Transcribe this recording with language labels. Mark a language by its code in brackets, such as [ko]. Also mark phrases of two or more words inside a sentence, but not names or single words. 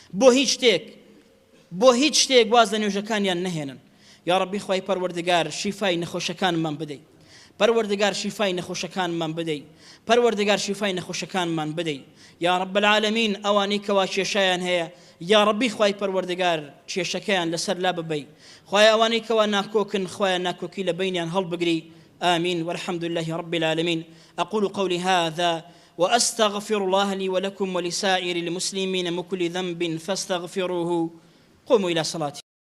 [ckb] بۆ هیچ شتێک واز لە نوێژەکانیان نەهێنن [ar] یا ڕەبی [ckb] خوای پەروەردگار شیفای نەخۆشەکانمان بدەی پەروەردگار شیفای نەخۆشەکانمان بدەی پەروەردگار شیفای نەخۆشەکانمان بدەی [ar] یا رب العالمین [ckb] ئەوانەی کەوا کێشەیان هەیە [ar] یا ڕەبی [ckb] خوای پەروەردگار کێشەکەیان لەسەر لا ببەی خوای ئەوانەی کەوا ناکۆکن خوایە ناکۆکی لە بینیان هەڵبگری [ar] آمين والحمد لله رب العالمين أقول قولي هذا وأستغفر الله لي ولكم ولسائر المسلمين من كل ذنب فاستغفروه. قوموا إلى صلاتكم.